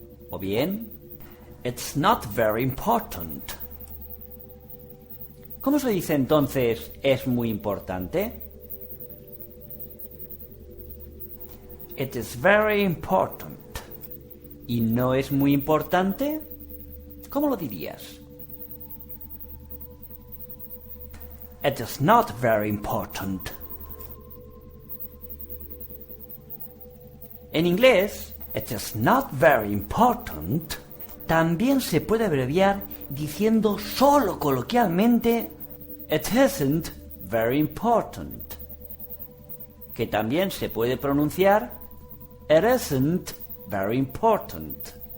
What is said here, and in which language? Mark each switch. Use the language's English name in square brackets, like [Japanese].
[Spanish] O bien, [English] it's not very important. [Spanish] ¿Cómo se dice entonces es muy importante? [English] It is very important. [Spanish] ¿Y no es muy importante? ¿Cómo lo dirías? [English] It is not very important. [Spanish] En inglés, [English] it is not very important [Spanish] también se puede abreviar diciendo solo coloquialmente [English] it isn't very important, [Spanish] que también se puede pronunciar [English] it isn't very important.